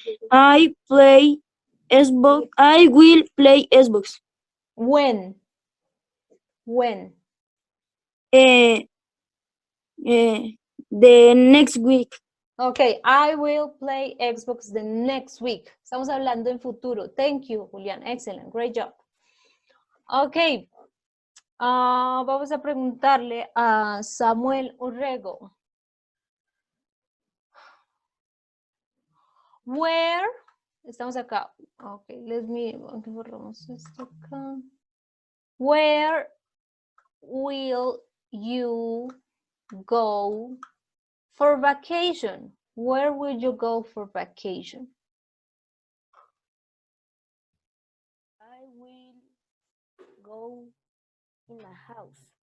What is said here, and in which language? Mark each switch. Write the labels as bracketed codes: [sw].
[en] I play Xbox. I will play Xbox. When? When? The next week. Okay, I will play Xbox the next week. [es] Estamos hablando en futuro. [en] Thank you, Julián. Excellent. Great job. Okay. [es] Vamos a preguntarle a Samuel Orrego. Where? Estamos acá. Okay, aquí borramos esto acá. [en] Where will you go for vacation? Where will you go for vacation? I will go in my house.